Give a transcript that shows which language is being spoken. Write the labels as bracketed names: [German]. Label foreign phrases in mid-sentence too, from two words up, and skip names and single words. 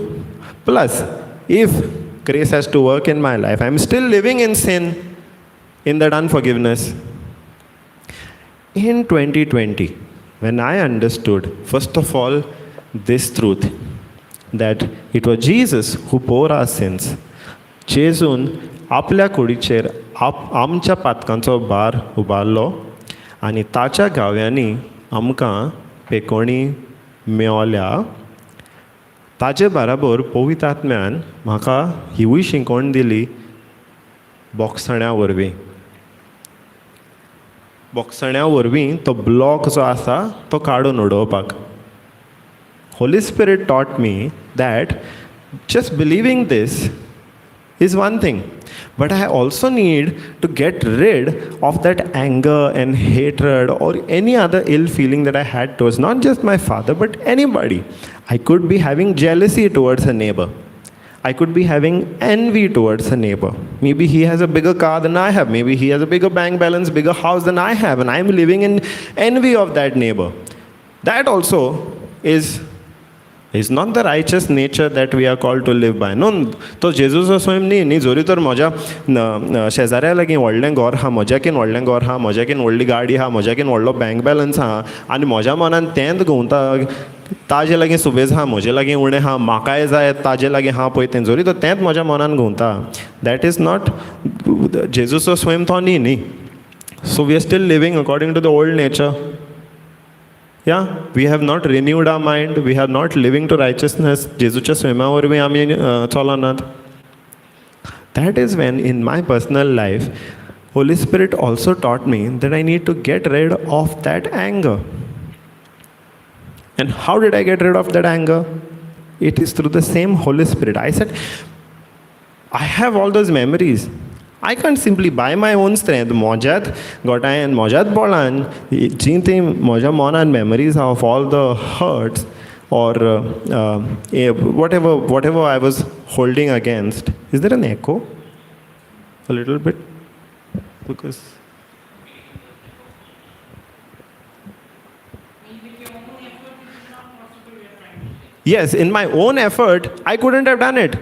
[English] Plus, if grace has to work in my life, I'm still living in sin, in that unforgiveness. In 2020, when I understood, first of all, this truth, that it was Jesus who bore our sins, [Konkani] जेजून आपल्या कुडीचेर आमच्या पातकांचो भार उबारलो आनी ताच्या गाव्यांनी आमकां पेकोणी मेवल्या. ताचे बराबर पवित्र आत्म्यान म्हाका हिवूय शिकवण दिली बोगसण्या वरवीं तो ब्लॉक जो आसा तो काडून उडोवपाक. [English] Holy Spirit taught me that just believing this is one thing, but I also need to get rid of that anger and hatred or any other ill feeling that I had towards not just my father but anybody. I could be having jealousy towards a neighbor. I could be having envy towards a neighbor. Maybe he has a bigger car than I have. Maybe he has a bigger bank balance, bigger house than I have, and I am living in envy of that neighbor. That also is not the righteous nature that we are called to live by. No, [Konkani] तो जेजूचो स्वयं न्ही जोरी तर म्हज्या शेजाऱ्या लागीं व्हडलें घर आहा, म्हज्याकीन व्हडलें घर आहा, म्हज्याकीन व्हडली गाडी आहा, म्हज्याकीन व्हडलो [English] bank balance [Konkani] आहा आनी म्हज्या मनान तेंच घुंवता ताजे लागीं सुबेज आहा, म्हजे लागीं उणें आहा, म्हाकाय जाय ताजे लागीं आहा पळय तें जोरी तो तेंच म्हज्या मनान घुंवता. [English] that is not [Konkani] जेजूचो स्वयं तो न्ही. [English] so we are still living according to the old nature. Yeah, we have not renewed our mind. We are not living to righteousness. [Konkani] जेजूच्या स्वयंमा वरवीं आमी चलनात. [English] That is when in my personal life, Holy Spirit also taught me that I need to get rid of that anger. And how did I get rid of that anger? It is through the same Holy Spirit. I said, I have all those memories. I can't simply by my own strength, [Konkani] मोज्यात गोठायन, मोज्यात बोळान, जी ती मोज्या मोनान [English] memories of all the hurts or whatever I was holding against. Is there an echo? A little bit? Because... Yes, in my own effort, I couldn't have done it.